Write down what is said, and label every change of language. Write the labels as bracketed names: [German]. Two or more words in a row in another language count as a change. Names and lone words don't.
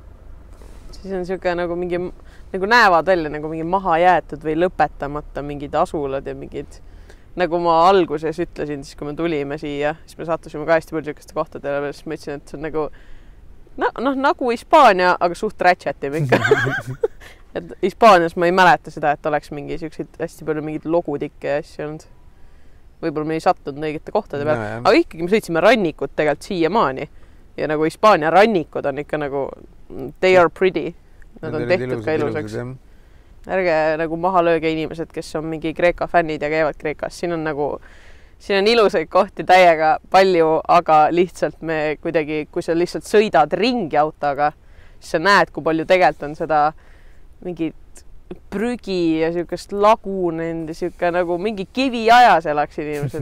[Estonian] Siis on siuke nagu mingi, nagu näevad välja nagu mingi maha jäetud või lõpetamata mingid asulad ja mingid, nagu ma alguses ütlesin, siis kui me tulime siia, siis me sattusime ka hästi palju siukeste kohtadele, siis ma ütlesin, et see on nagu nagu Hispaania, aga suht rätšetim ikka. Et Hispaanias ma ei mäleta seda, et oleks mingi siukseid hästi palju mingid logutikke ja asju olnud. Võib-olla me ei sattunud õigete kohtade peal, aga ikkagi me sõitsime rannikut tegelikult siiamaani ja nagu Hispaania rannikud on ikka nagu [English] they are pretty, [Estonian] nad on tehtud ka ilusaks. Ärge nagu maha lööge inimesed, kes on mingi Kreeka fännid ja käivad Kreekas, siin on ilusaid kohti täiega palju, aga lihtsalt me kuidagi, kui sa lihtsalt sõidad ringi autoga, siis sa näed, kui palju tegelikult on seda mingit prügi ja siukest lagunenud ja siuke nagu mingi kiviajas elaks inimesed.